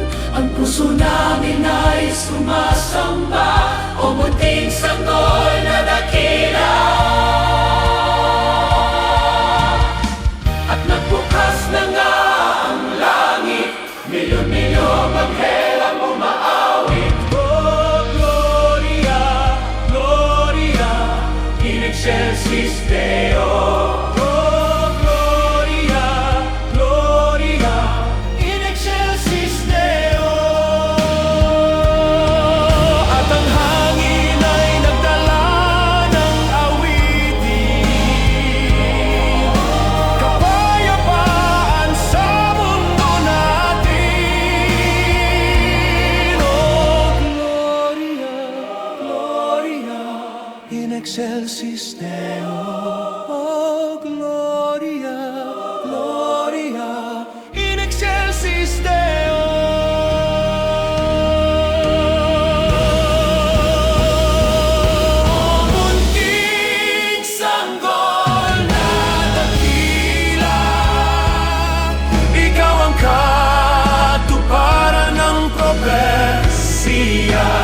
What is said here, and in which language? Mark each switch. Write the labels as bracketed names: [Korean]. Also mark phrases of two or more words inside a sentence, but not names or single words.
[Filipino] ang puso namin ay sumasamba. O munting sanggol na dakila, at nagbukas na nga ang langit, milyon-milyong anghel ang umaawit. [Latin] Oh, Gloria, Gloria, in excelsis Deo. Oh, Gloria, Gloria, in excelsis Deo. [Filipino] At ang hangin ay nagdala ng awitin, kapayapaan sa mundo natin. [Latin] Oh, Gloria, Gloria, in excelsis Deo. Oh, Gloria, Gloria, in excelsis Deo. [Filipino] Munting sanggol na dakila, ikaw ang katuparan ng propesiya.